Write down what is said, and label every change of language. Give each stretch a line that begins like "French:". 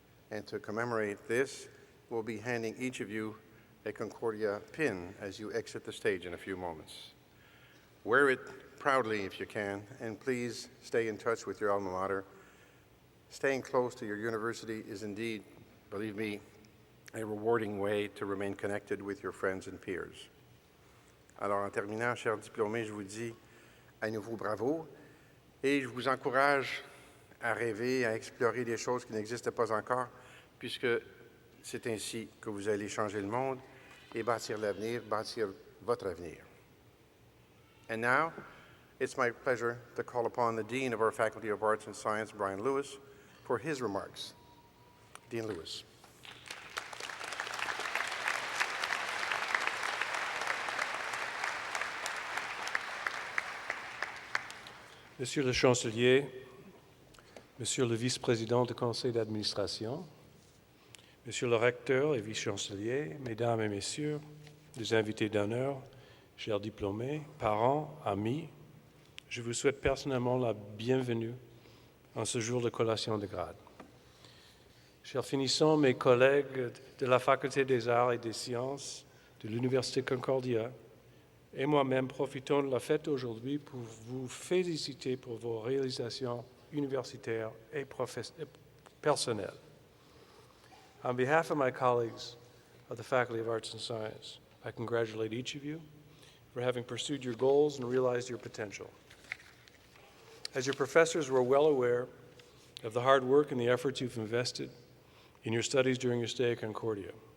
English: And to commemorate this, we'll be handing each of you a Concordia pin as you exit the stage in a few moments. Wear it proudly if you can, and please stay in touch with your alma mater. Staying close to your university is indeed, believe me, a rewarding way to remain connected with your friends and peers.
French: Alors, en terminant, chers diplômés, je vous dis à nouveau bravo et je vous encourage à rêver, à explorer des choses qui n'existent pas encore, puisque c'est ainsi que vous allez changer le monde et bâtir l'avenir, bâtir votre avenir.
English: And now, it's my pleasure to call upon the Dean of our Faculty of Arts and Science, Brian Lewis, for his remarks. Dean Lewis.
French: Monsieur le chancelier, Monsieur le vice-président du conseil d'administration, Monsieur le recteur et vice-chancelier, Mesdames et Messieurs, les invités d'honneur, chers diplômés, parents, amis, je vous souhaite personnellement la bienvenue en ce jour de collation de grade. Chers finissants, mes collègues de la Faculté des Arts et des Sciences de l'Université Concordia, et moi-même profitons de la fête aujourd'hui pour vous féliciter pour vos réalisations universitaires et personnelles.
English: On behalf of my colleagues of the Faculty of Arts and Science, I congratulate each of you for having pursued your goals and realized your potential. As your professors, we're well aware of the hard work and the efforts you've invested in your studies during your stay at Concordia.